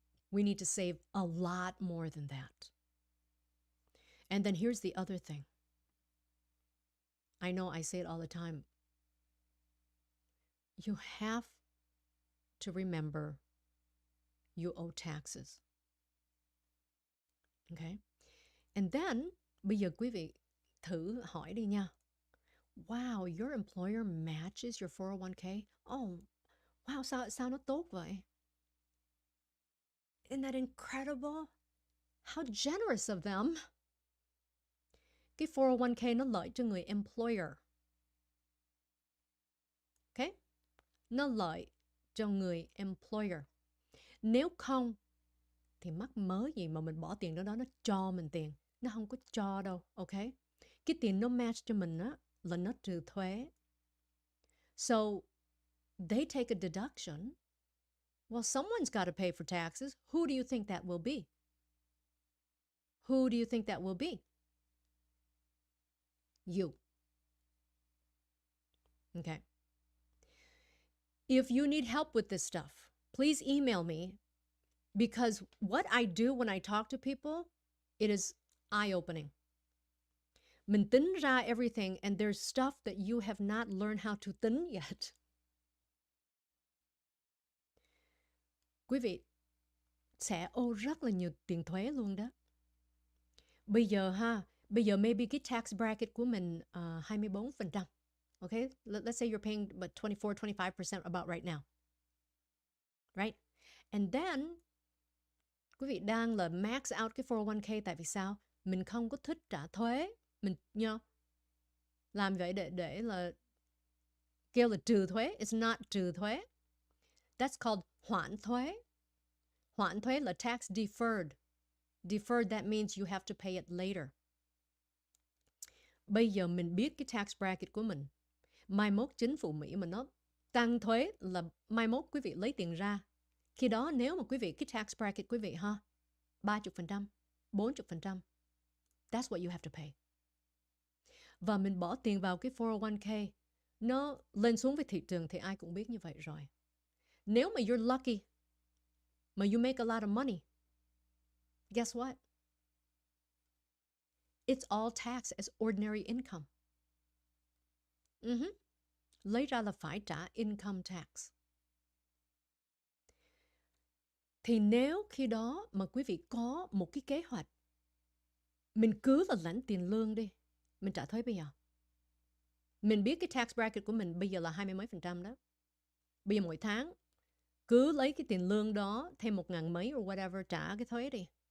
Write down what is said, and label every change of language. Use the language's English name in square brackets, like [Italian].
[English] We need to save a lot more than that. And then here's the other thing. I know I say it all the time. You have to remember you owe taxes. Okay? [Vietnamese] And then, bây giờ quý vị thử hỏi đi nha. [English] Wow, your employer matches your 401k? [Vietnamese] Oh, wow, sao nó tốt vậy? [English] Isn't that incredible? How generous of them. [Vietnamese] Cái 401k nó lợi cho người employer. Okay? Nó lợi cho người employer. Nếu không, thì mắc mớ gì mà mình bỏ tiền đó nó cho mình tiền. Nó không có cho đâu, ok? Cái tiền nó match cho mình á, là nó trừ thuế. [English] So, they take a deduction. Well, someone's got to pay for taxes. Who do you think that will be? Who do you think that will be? You. Okay. If you need help with this stuff, please email me, because what I do when I talk to people, it is eye-opening. [Vietnamese] Mình tính ra [English] everything, and there's stuff that you have not learned how to tính yet. [Vietnamese] Quý vị sẽ ô rất là nhiều tiền thuế luôn đó. Bây giờ maybe cái tax bracket của mình 24%. [English] Okay, let's say you're paying about 24-25% about right now. Right? [Vietnamese] And then, quý vị đang là max out cái 401k tại vì sao? Mình không có thích trả thuế. Mình làm vậy để là kêu là trừ thuế. [English] It's not trừ thuế. That's called hoãn thuế. [Vietnamese] Hoãn thuế là tax deferred. [English] Deferred, that means you have to pay it later. [Vietnamese] Bây giờ mình biết cái tax bracket của mình. Mai mốt chính phủ Mỹ mà nó tăng thuế là mai mốt quý vị lấy tiền ra. Khi đó nếu mà quý vị, cái tax bracket quý vị 30%, 40%, [English] that's what you have to pay. [Vietnamese] Và mình bỏ tiền vào cái 401k, nó lên xuống với thị trường thì ai cũng biết như vậy rồi. Nếu mà [English] you're lucky, mà you make a lot of money, guess what? It's all taxed as ordinary income. [Vietnamese] Lấy ra là phải trả income tax. Thì nếu khi đó mà quý vị có một cái kế hoạch, mình cứ là lãnh tiền lương đi, mình trả thuế bây giờ. Mình biết cái tax bracket của mình bây giờ là 20 mấy % đó. Bây giờ mỗi tháng cứ lấy cái tiền lương đó thêm 1.000 mấy or whatever, trả cái thuế đi.